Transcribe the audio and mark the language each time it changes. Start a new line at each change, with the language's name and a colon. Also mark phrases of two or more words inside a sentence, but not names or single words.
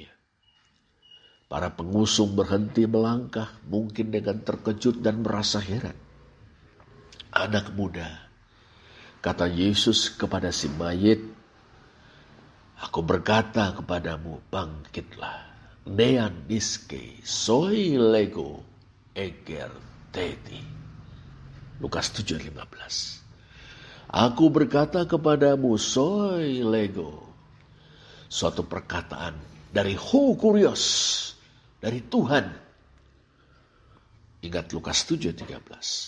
Indonesian: Para pengusung berhenti melangkah, mungkin dengan terkejut dan merasa heran. Anak muda, kata Yesus kepada si mayit, aku berkata kepadamu, bangkitlah.
Greek: Νεανίσκε σοὶ λέγω ἐγέρθητι.
Indonesian: Lukas 7:15. Aku berkata kepadamu,
Greek: σοὶ λέγω.
Indonesian: Suatu perkataan dari
Greek: Ὁ Κύριος,
Indonesian: dari Tuhan. Ingat Lukas 7:13.